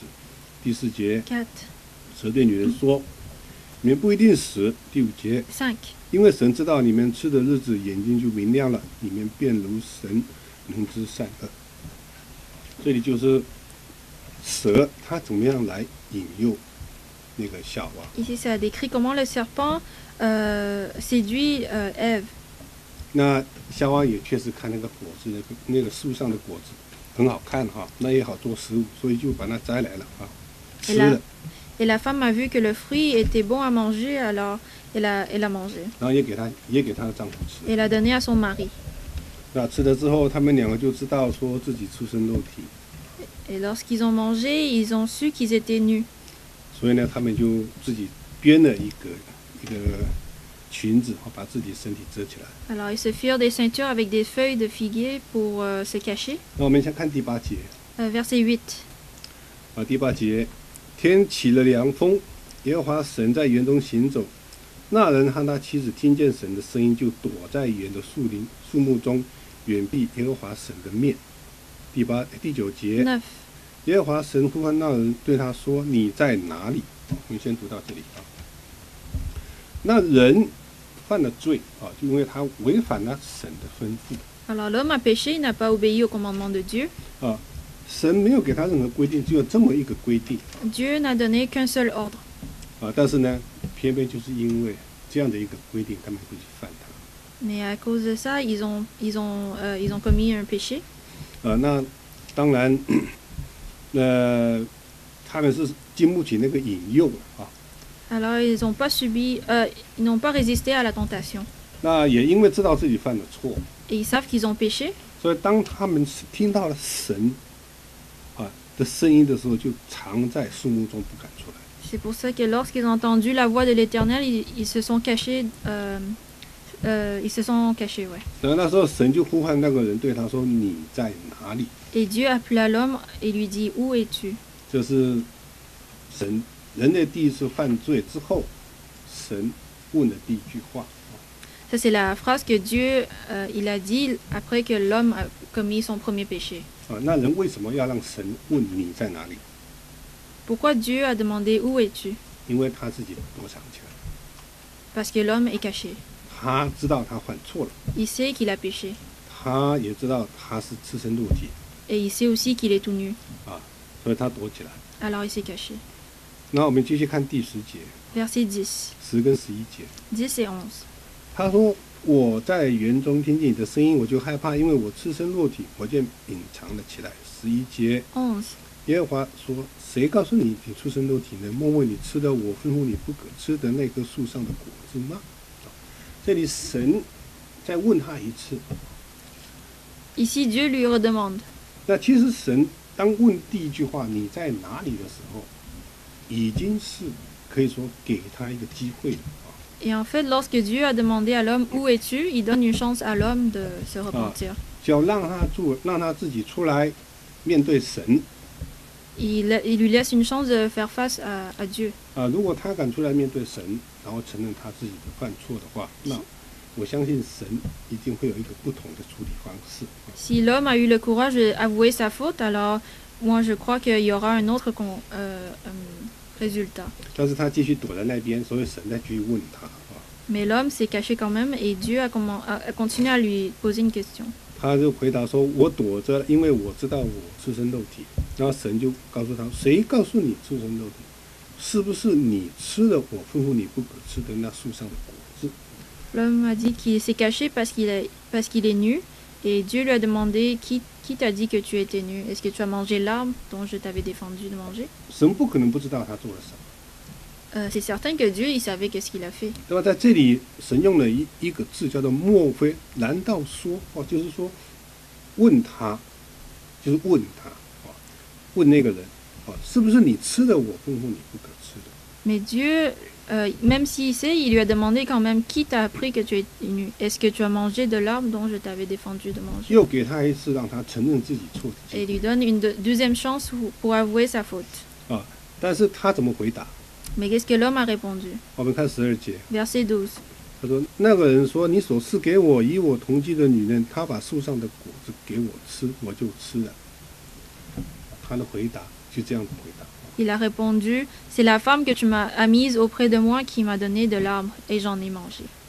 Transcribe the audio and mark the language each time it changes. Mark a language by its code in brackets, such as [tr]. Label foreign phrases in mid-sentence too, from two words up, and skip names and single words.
[zh] 第4节，蛇对女人说：“你们不一定死。” 第5节，因为神知道你们吃的日子眼睛就明亮了，你们便如神，能知善恶。这里就是蛇它怎么样来引诱那个夏娃。 [fr] Ici, ça décrit comment le serpent séduit Ève. [zh] 那夏娃也确实看那个果子，那个树上的果子很好看哈，那也好做食物，所以就把它摘来了啊，吃了。 [fr] Et la femme a vu que le fruit était bon à manger, alors elle a mangé. [zh] 然后也给她的丈夫吃。 [fr] Elle l'a donné à son mari. [zh] 那吃了之后，他们2个就知道说自己出身肉体。 [fr] Et lorsqu'ils ont mangé, ils ont su qu'ils étaient nus. [zh] 所以呢，他们就自己编了一个裙子，把自己身体遮起来。 [fr] Alors ils se firent des ceintures avec des feuilles de figuier pour se cacher. [zh] 那我们先看第8节。 [fr] Verset 8. [zh] 第8节，天起了凉风，耶和华神在园中行走，那人和他妻子听见神的声音，就躲在园的树木中，远避耶和华神的面。第9节，耶和华神呼唤那人，对他说：“你在哪里？” 我们先读到这里啊。那人犯了罪就因为他违反了神的吩咐。 [fr] Alors l'homme a péché, il n'a pas obéi au commandement de Dieu. [zh] 神没有给他任何规定，只有这么一个规定。 [fr] Dieu n'a donné qu'un seul ordre. [zh] 但是呢，偏偏就是因为这样的一个规定，他们会去犯它。 [fr] Mais à cause de ça, ils ont commis un péché. [zh] 那当然，他们是经不起那个引诱啊。 [fr] Alors ils n'ont pas résisté à la tentation. [zh] 那也因为知道自己犯了错， [fr] Et ils savent qu'ils ont péché. [zh] 所以当他们听到了神的声音的时候，就藏在树木中不敢出来。 [fr] C'est pour ça que lorsqu'ils ont entendu la voix de l'Éternel, ils se sont cachés. Ils se sont cachés, ouais. [zh] 然后那时候神就呼唤那个人，对他说：“你在哪里？” [fr] Et Dieu appela l'homme et lui dit Où es-tu? [zh] 这是人类第一次犯罪之后，神问的第一句话。 [fr] Ça, c'est la phrase que Dieu il a dit après que l'homme a commis son premier péché. [zh] 那人为什么要让神问你在哪里？ [fr] Pourquoi Dieu a demandé Où es-tu? [zh] 因为他自己躲藏起来， [fr] Parce que l'homme est caché. [zh] 他知道他犯错了， [fr] Il sait qu'il a péché. [zh] 他也知道他是赤身露体 [fr] Et il sait aussi qu'il est tout nu. [zh] 所以他躲起来。 [fr] Alors il s'est caché. [zh] 那我们继续看第10节 [fr] Verset 10. [zh] ，10跟11节。 [fr] 10 et 11. [zh] 他说：“我在园中听见你的声音，我就害怕，因为我赤身裸体，我就隐藏了起来。”11节， 11. 耶和华说：“谁告诉你你出身肉体呢？莫问你吃的我吩咐你不可吃的那棵树上的果子吗？” 这里神再问他一次。 [fr] Ici, Dieu lui redemande. [zh] 那其实神当问第一句话“你在哪里”的时候，已经是可以说给他一个机会了 [fr] Et en fait, lorsque Dieu a demandé à l'homme où es-tu, il donne une chance à l'homme de se repentir. [zh] 就要让他自己出来面对神。 [fr] Il lui laisse une chance de faire face à Dieu. [zh] 如果他敢出来面对神，然后承认他自己的犯错的话，那我相信神一定会有一个不同的处理方式。 [fr] Si l'homme a eu le courage d'avouer sa faute, alors moi je crois qu'il y aura un autre résultat. [zh] 但是他继续躲在那边，所以神再继续问他。 [fr] Mais l'homme s'est caché quand même et Dieu a continué à lui poser une question. [zh] 他就回答说：“我躲着，因为我知道我赤身肉体。” 然后神就告诉他：“谁告诉你赤身肉体？是不是你吃了我吩咐你不可吃的那树上的果子？” [fr] L'homme a dit qu'il s'est caché parce qu'il est nu, et Dieu lui a demandé qui t'a dit que tu étais nu? Est-ce que tu as mangé l'arbre dont je t'avais défendu de manger? [zh] 神不可能不知道他做了什么。 [fr] C'est certain que Dieu, il savait qu'est-ce qu'il a fait. [zh] 那么在这里，神用了一个字叫做“莫非”，难道说就是说问他，就是问他问那个人是不是你吃了我吩咐你不可吃的？ [fr] Mais Dieu, même s'il sait, il lui a demandé quand même qui t'a appris que tu es nu. Est-ce que tu as mangé de l'arbre dont je t'avais défendu de manger? [zh] 又给他一次让他承认自己错的机 [fr] Et [zh] 会 [fr] il lui donne une deuxième chance pour avouer sa faute. [zh] 但是他怎么回答？ [fr] Mais qu'est-ce que l'homme a répondu? [zh] 我们看12节， [fr] Verset 12. [zh] 他说：“那个人说，你所赐给我与我同居的女人，她把树上的果子给我吃，我就吃了。” 他的回答就这样子回答。 [fr] Il a répondu, c'est la femme que tu as mise auprès de moi qui m'a donné de l'arbre et j'en ai mangé.